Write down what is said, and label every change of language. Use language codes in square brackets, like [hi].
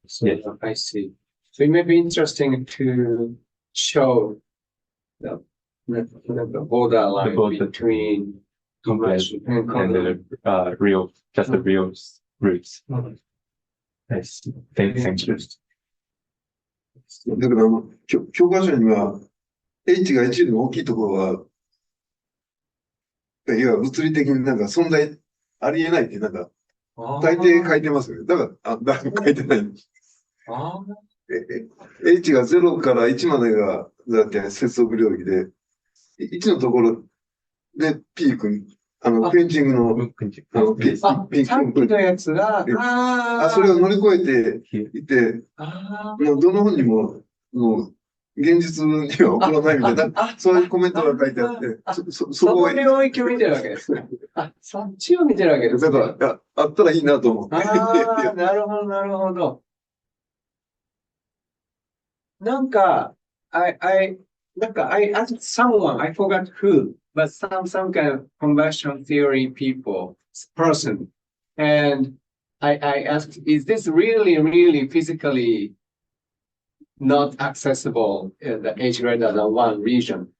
[en] So Yes. I see. So it may be interesting to show the borderline The border. between Complex imagine and the real, just the real roots. I see. Thank you. [ja] だから教科書には H が1よりも大きいところは、いわゆる物理的になんか存在ありえないってなんか大抵書いてますよね。だから誰も書いてないんです。 H が0から1までがだって接続領域で、1のところでピークに、ペンチングの、ピーク。さっきのやつが、それを乗り越えていて、もうどの本にも、もう、現実には起こらないみたいな、そういうコメントが書いてあって、その領域を見てるわけですね。そっちを見てるわけですね。だから、あったらいいなと思って。なるほど、なるほど。 [en] なんか、I asked someone, I forgot who, but some kind of combustion theory person. And I asked, is this really physically not accessible in the H greater than 1 region?